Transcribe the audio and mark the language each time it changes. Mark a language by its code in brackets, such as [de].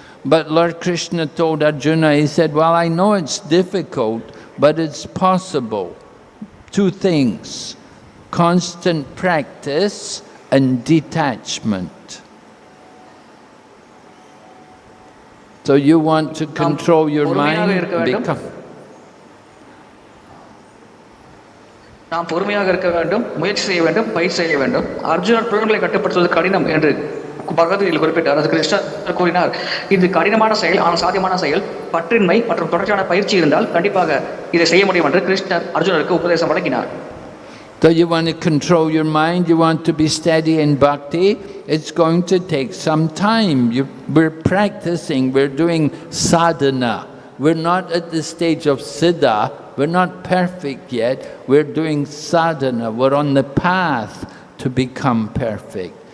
[en] But Lord Krishna told Arjuna, he said, well, I know it's difficult, but it's possible. Two things, constant practice and detachment. So you want to control your mind? [ta] நாம் பொறுமையாக இருக்க வேண்டும், முயற்சி செய்ய வேண்டும், பயிற்சி செய்ய வேண்டும். அர்ஜுனர் புலன்களை கட்டுப்படுத்துவது கடினம் என்று பகவத்கீதையில் குறிப்பிட்டார். அது கிருஷ்ணர் கூறினார், இது கடினமான செயல், ஆனால் சாத்தியமான செயல். பற்றின்மை மற்றும் தொடர்ச்சியான பயிற்சி இருந்தால் கண்டிப்பாக இதை செய்ய முடியும் என்று கிருஷ்ணர் அர்ஜுனருக்கு உபதேசம் வழங்கினார். [en] So you want to control your mind, you want to be steady in bhakti, it's going to take some time. We're practicing, we're doing sadhana. We're not at the stage of siddha, we're not perfect yet, we're doing sadhana, we're on the path to become perfect.